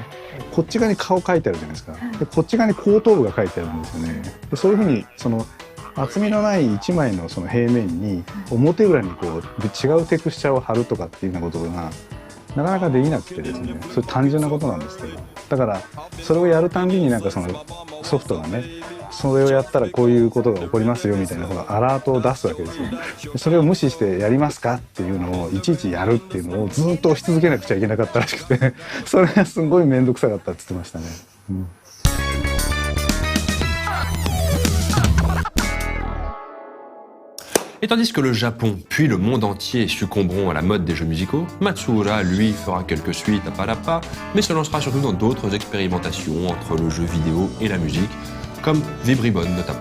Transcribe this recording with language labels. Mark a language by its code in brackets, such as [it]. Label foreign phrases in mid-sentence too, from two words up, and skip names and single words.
[ja] こっち側に顔描いてあるじゃないですか。でこっち側に後頭部が描いてあるんですよね。でそういうふうに厚みのない1枚のその平面に表裏にこう違うテクスチャーを貼るとかっていうようなことがなかなかできなくてですね、それ単純なことなんですけど、だからそれをやるたんびになんかそのソフトがね、それをやったらこういうことが起こりますよみたいなアラートを出すわけですよ。それを無視してやりますかっていうのをいちいちやるっていうのをずっと押し続けなくちゃいけなかったらしくてそれがすごい面倒くさかったって言ってましたね。 [fr] Et tandis que le Japon, puis le monde entier succomberont à la mode des jeux musicaux, Matsuura, lui, fera quelques suites à pas la pas, mais se lancera surtout dans d'autres expérimentations entre le jeu vidéo et la musique, comme Vibribon notamment.